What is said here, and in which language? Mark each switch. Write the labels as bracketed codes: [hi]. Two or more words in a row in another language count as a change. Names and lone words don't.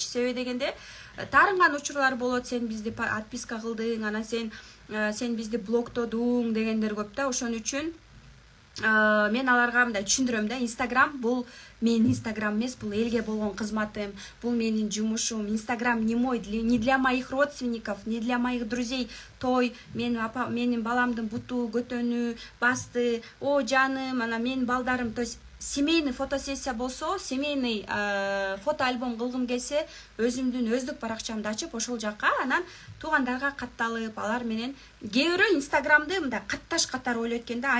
[ky] Себеби дегенде таарынган учурлар болот, сен бизди подписка кылдың, анан сен бизди блоктодуң дегендер көп да. Ошон үчүн мен аларга мындай түшүндүрөм да, Инстаграм бул менин Инстаграм эмес, бул элге болгон кызматым, бул менин жумушум. [ru] Инстаграм не для моих родственников, не для моих друзей. [ky] Той, менин баламдын буту, көтөнү, басты, о жаным, анан менин балдарым. [ru] То есть семейный фотосессия [ky] болсо, [ru] семейный фотоальбом [ky] кылгым келсе, өзүмдүн өздүк баракчамды ачып, ошол жакка анан туугандарга катталып, алар менен кээ бирөө Инстаграмды мындай катташ катары ойлойт экен да.